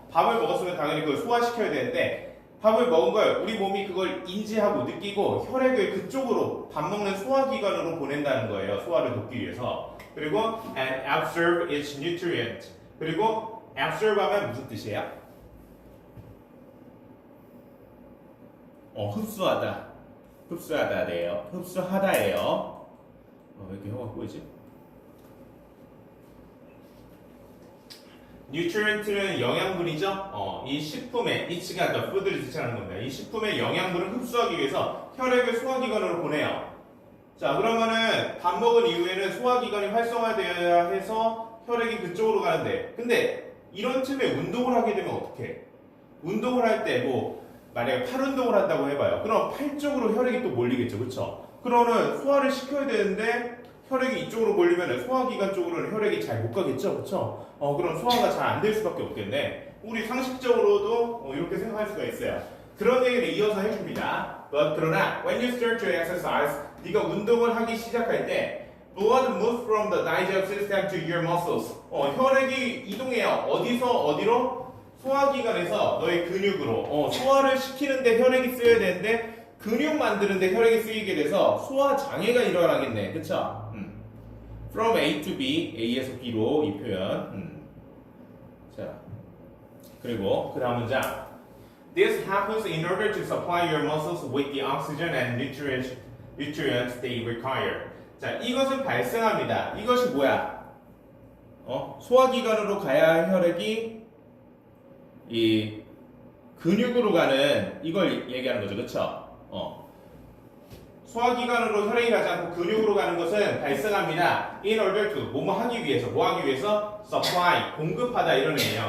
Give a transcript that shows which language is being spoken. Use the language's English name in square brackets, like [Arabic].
[Korean] 밥을 먹었으면 당연히 그걸 소화시켜야 되는데 밥을 먹은 걸 우리 몸이 그걸 인지하고 느끼고 혈액을 그쪽으로 밥 먹는 소화기관으로 보낸다는 거예요. 소화를 돕기 위해서. 그리고 [English] and absorb its nutrient. [Korean] 그리고 absorb 하면 무슨 뜻이에요? 흡수하다. 흡수하다예요. 흡수하다예요. 왜 이렇게 혀가 꼬이지? nutrient는 영양분이죠. 이 식품에 each가 the food를 지칭하는 겁니다. 이 식품의 영양분을 흡수하기 위해서 혈액을 소화기관으로 보내요. 자, 그러면은 밥 먹은 이후에는 소화기관이 활성화되어야 해서 혈액이 그쪽으로 가는데, 근데 이런 틈에 운동을 하게 되면 어떡해? 운동을 할 때 뭐 만약에 팔 운동을 한다고 해봐요. 그럼 팔 쪽으로 혈액이 또 몰리겠죠, 그렇죠? 그러면 소화를 시켜야 되는데 혈액이 이쪽으로 몰리면 소화기관 쪽으로는 혈액이 잘 못 가겠죠, 그렇죠? 그럼 소화가 잘 안 될 수밖에 없겠네. 우리 상식적으로도 이렇게 생각할 수가 있어요. 그런 얘기를 이어서 해줍니다. [English] 그러나 when you start to exercise, [Korean] 네가 운동을 하기 시작할 때 [English] blood moves from the digestive system to your muscles. [Korean] 혈액이 이동해요. 어디서 어디로? 소화기관에서 너의 근육으로. 소화를 시키는데 혈액이 쓰여야 되는데 근육 만드는데 혈액이 쓰이게 돼서 소화 장애가 일어나겠네. 그쵸? [English] From A to B, [Korean] A에서 B로 이 표현. 자, 그리고 그 다음 문장. [English] This happens in order to supply your muscles with the oxygen and nutrients they require. [Korean] 자, 이것은 발생합니다. 이것이 뭐야? 소화기관으로 가야 할 혈액이 이 근육으로 가는 이걸 얘기하는 거죠, 그렇죠? 소화기관으로 혈액이 가지 않고 근육으로 가는 것은 발생합니다. [English] In order to [Korean] 뭐뭐 하기 위해서, 뭐 하기 위해서? Supply 공급하다 이런 의미예요.